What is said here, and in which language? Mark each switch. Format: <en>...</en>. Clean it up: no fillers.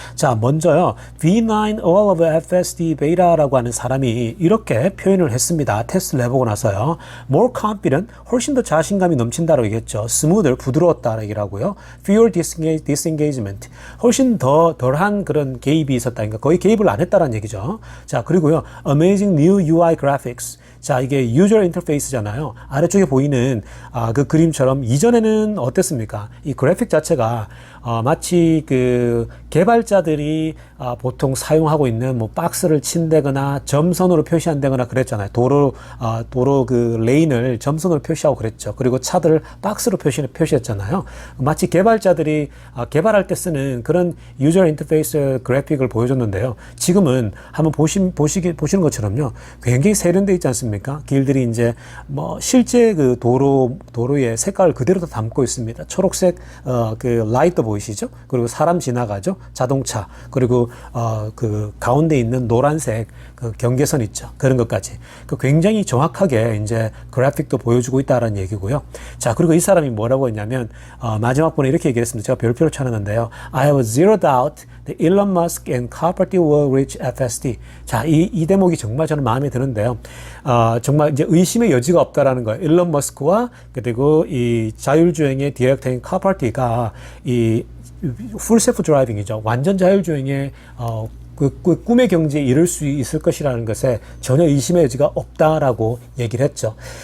<ko>자, 먼저요, V9 all of FSD beta라고 하는 사람이 이렇게 표현을 했습니다. 테스트를 해보고 나서요.</ko> <en>More confident,</en> <ko>훨씬 더 자신감이 넘친다라고 얘기했죠. smoother, 부드러웠다라고 얘기를 하고요.</ko> <en>Fewer disengagement,</en> <ko>훨씬 더 덜한 그런 개입이 있었다니까 거의 개입을 안 했다라는 얘기죠.</ko> <en>자,</en> <ko>그리고요,</ko> <en>amazing new UI graphics.</en> <ko>자, 이게 유저 인터페이스잖아요. 아래쪽에 보이는 그 그림처럼 이전에는 어땠습니까? 이 그래픽 자체가 마치 그 개발자들이 보통 사용하고 있는 뭐 박스를 친다거나 점선으로 표시한다거나 그랬잖아요. 도로 그 레인을 점선으로 표시하고 그랬죠. 그리고 차들을 박스로 표시했잖아요. 마치 개발자들이 개발할 때 쓰는 그런 유저 인터페이스 그래픽을 보여줬는데요. 지금은 한번 보시는 것처럼요. 굉장히 세련되어 있지 않습니까? 길들이 이제 뭐 실제 그 도로의 색깔을 그대로 다 담고 있습니다. 초록색 그 라이트 보이시죠? 그리고 사람 지나가죠? 자동차. 그리고 그 가운데 있는 노란색 그 경계선 있죠. 그런 것까지. 굉장히 정확하게 이제 그래픽도 보여주고 있다는 얘기고요. 자, 그리고 이 사람이 뭐라고 했냐면 마지막 번에 이렇게 얘기했습니다. 제가 별표로 쳐놨는데요.</ko> <en>I have zero doubt that Elon Musk and Carparty will reach FSD.</en> <ko>자, 이 대목이 정말 저는 마음에 드는데요. 정말 이제 의심의 여지가 없다라는 거예요. 일론 머스크와 그리고 이 자율주행의 디렉터인 카파티가 이 풀 셀프 드라이빙이죠. 완전 자율주행의 그 꿈의 경지에 이를 수 있을 것이라는 것에 전혀 의심의 여지가 없다라고 얘기를 했죠.</ko>